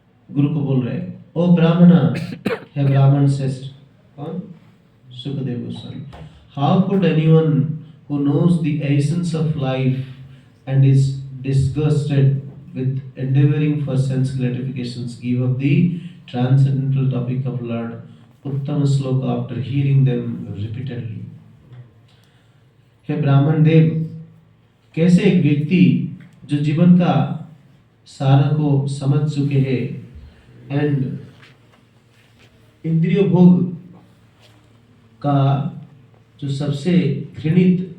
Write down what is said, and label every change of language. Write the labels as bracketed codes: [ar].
[hi] गुरु को बोल रहे, ओ ब्राह्मण, है ब्राह्मण श्रेष्ठ, कौन? Sukhdev Goswami. [en] How could anyone who knows the essence of life and is disgusted with endeavoring for sense gratifications give up the transcendental topic of Lord Uttama Sloka after hearing them repeatedly? [hi] हे ब्राह्मण देव, कैसे एक व्यक्ति जो जीवन का सारा को समझ चुके हैं एंड इंद्रिय भोग का जो सबसे घृणित